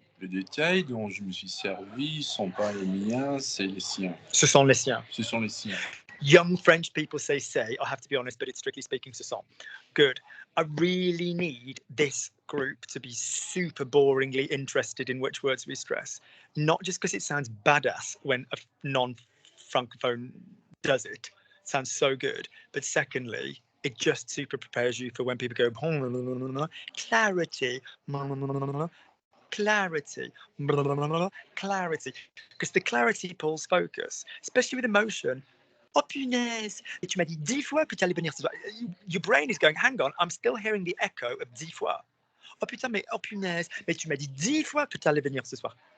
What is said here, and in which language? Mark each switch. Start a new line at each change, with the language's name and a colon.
French: Les détails dont je me suis servi sont pas les miens, c'est les siens. Ce sont les siens. Ce sont les siens.
English: Young French people say, I have to be honest, but it's strictly speaking,
French: ce sont.
English: Good. I really need this group to be super boringly interested in which words we stress. Not just because it sounds badass when a non-francophone does it. It sounds so good. But secondly, it just super prepares you for when people go, clarity, clarity, clarity, because the clarity pulls focus, especially with emotion.
French: Oh punaise, et tu m'as dit 10 fois que tu allais venir ce soir.
English: Your brain is going, hang on, I'm still hearing the echo of
French: 10 fois. Oh putain, mais oh punaise, mais tu m'as dit 10 fois que tu allais venir ce soir.